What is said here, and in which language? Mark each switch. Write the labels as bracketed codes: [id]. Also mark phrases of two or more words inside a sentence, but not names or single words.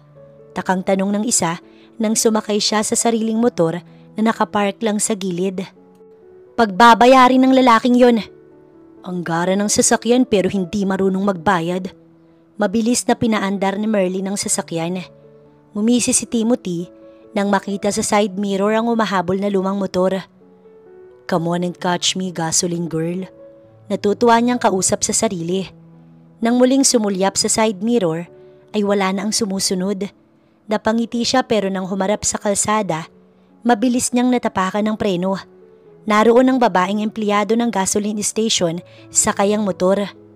[tl] Takang tanong ng isa nang sumakay siya sa sariling motor na nakapark lang sa gilid. Pagbabayarin ng lalaking yon. Ang gara ng sasakyan pero hindi marunong magbayad. Mabilis na pinaandar ni Merlin ang sasakyan. Mumisi si Timothy nang makita sa [en] side mirror [tl] ang umahabol na lumang motor. [en] Come on and catch me, gasoline girl. [tl] Natutuwa niyang kausap sa sarili. Nang muling sumulyap sa [en] side mirror [tl] ay wala na ang sumusunod. Napangiti siya pero nang humarap sa kalsada, mabilis niyang natapakan ng preno. Naroon ang babaeng empleyado ng [en] gasoline station [tl] sa kayang motor.